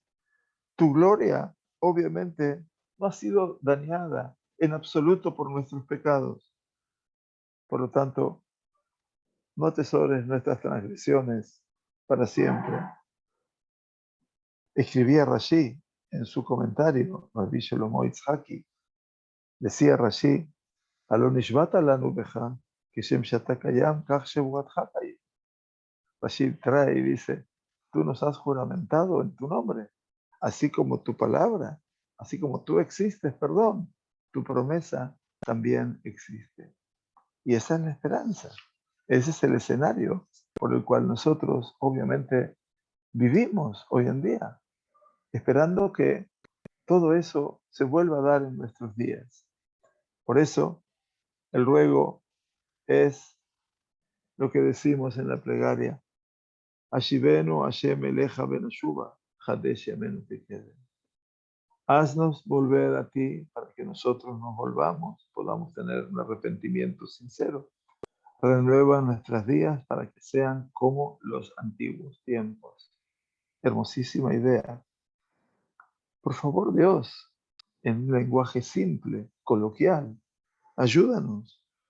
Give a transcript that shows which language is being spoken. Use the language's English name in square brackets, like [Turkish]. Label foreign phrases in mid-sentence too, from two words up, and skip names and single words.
[Spanish] Tu gloria, obviamente, no ha sido dañada en absoluto por nuestros pecados. Por lo tanto, no atesores nuestras transgresiones para siempre. Escribía Rashi en su comentario, [Hebrew] Rabbi Shlomo Yitzhaki, decía Rashi, אלא נשבעת לנו בך כשם שאתה קיים כך שבועתך קיימת. [Spanish] Rashi trae y dice, tú nos has juramentado en tu nombre, así como tu palabra, así como tú existes, perdón, tu promesa también existe. Y esa es la esperanza. Ese es el escenario por el cual nosotros, obviamente, vivimos hoy en día, esperando que todo eso se vuelva a dar en nuestros días. Por eso, el ruego es lo que decimos en la plegaria. [Hebrew] השיבנו השם אליך ונשובה חדש ימינו כקדם. [Spanish] Haznos volver a ti para que nosotros nos volvamos, podamos tener un arrepentimiento sincero. Renueva nuestros días para que sean como los antiguos tiempos. Hermosísima idea. Por favor, Dios, en un lenguaje simple, coloquial, ayúdanos.